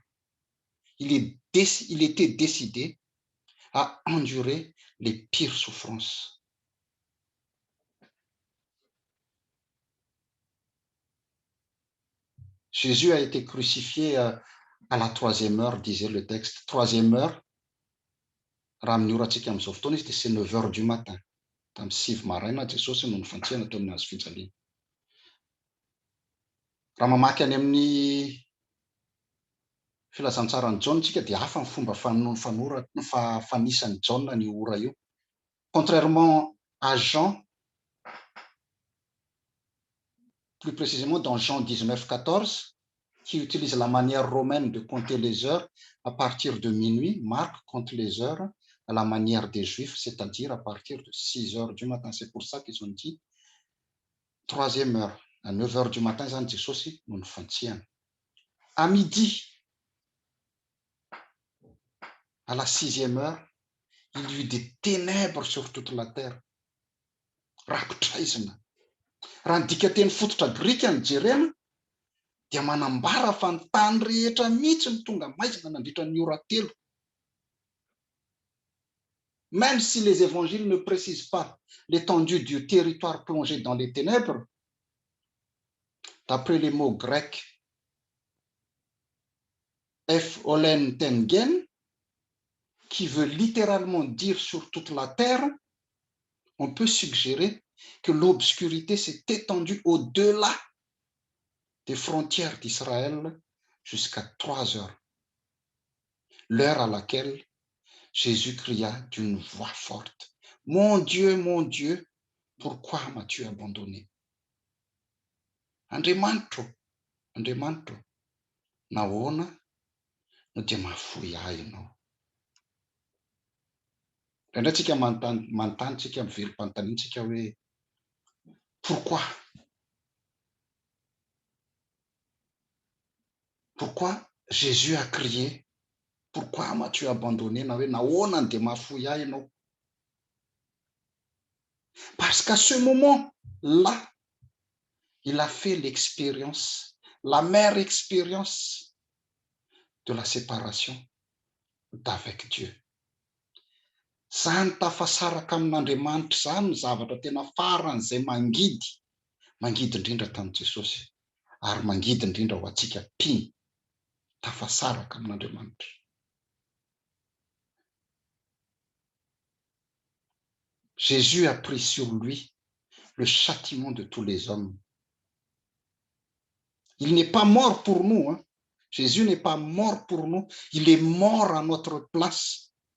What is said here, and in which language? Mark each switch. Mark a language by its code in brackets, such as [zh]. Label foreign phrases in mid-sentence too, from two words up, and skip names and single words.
[fr] Il était décidé à endurer les pires souffrances. Jésus a été crucifié à la 3e heure, disait le texte. 3e heure, c'est 9 heures du matin. [mg] Tamin'ny 6 maraina Jesosy no nifantsihana teo amin'ny hazo fijaliana. Raha mamaky any amin'ny filazantsarany Jaune tsika dia hafa ny fomba fanisany Jaune ny ora io. [fr] Contrairement à Jean, plus précisément dans Jean 19:14, qui utilise la manière romaine de compter les heures à partir de minuit, Marc compte les heures à la manière des Juifs, c'est-à-dire à partir de 6 heures du matin. C'est pour ça qu'ils ont dit 3e heure. À 9 heures du matin, [mg] zany Jesosy no nifantsihana. [fr] À midi, à la 6e heure, il y eut des ténèbres sur toute la terre. [mg] Rakotraizina. Raha ndika teny fototra grika ny jerena dia manambara fa ny tany rehetra mihitsy ny tonga maizina nandritra ny ora telo. [fr] Même si les évangiles ne précisent pas l'étendue du territoire plongé dans les ténèbres, d'après les mots grecs [el] ἐφ' ὅλην τὴν γῆν, [fr] qui veut littéralement dire sur toute la terre, on peut suggérer que l'obscurité s'est étendue au-delà des frontières d'Israël jusqu'à 3 heures, l'heure à laquelle Jésus cria d'une voix forte, « Mon Dieu, pourquoi m'as-tu abandonné ?» [mg] Andriamanitro, Andriamanitro, nahoana no dia mahafoy ahy ianao. Indray tsika manontany tsika miverim-panontaniantsika hoe pourquoi? [fr] Pourquoi Jésus a crié? Pourquoi m'as-tu abandonné? [mg] Na hoe nahoana no dia mahafoy ahy ianao? [fr] Parce qu'à ce moment-là, il a fait l'expérience, l'amère expérience de la séparation d'avec Dieu. [mg] Zany tafasaraka amin'Andriamanitra zany zavatra tena faran'izay mangidy indrindra tamin'i Jesosy ary mangidy indrindra ho antsika mpino tafasaraka amin'Andriamanitra. [fr] Jésus a pris sur lui le châtiment de tous les hommes. Il n'est pas mort pour nous, hein. Jésus n'est pas mort pour nous, il est mort à notre place.